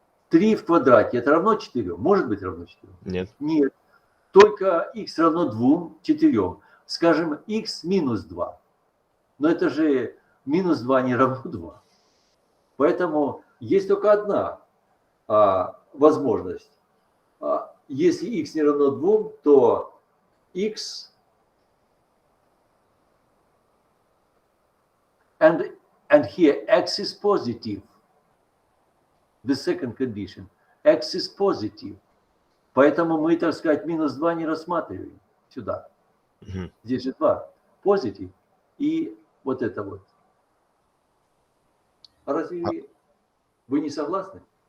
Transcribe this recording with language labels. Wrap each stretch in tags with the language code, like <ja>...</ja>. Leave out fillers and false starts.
<ru>3 в квадрате это равно 4? Может быть равно 4? Нет. Нет. Только x равно 2, 4. Скажем x минус 2. Но это же минус 2 не равно 2. Поэтому есть только одна возможность. Если x не равно 2, то x</ru> <en>and here x is positive. The second condition. X is positive.</en> <ru>Поэтому мы, так сказать, минус 2 не рассматриваем сюда. Здесь же 2. Positive. И вот это вот. Разве вы не согласны?</ru>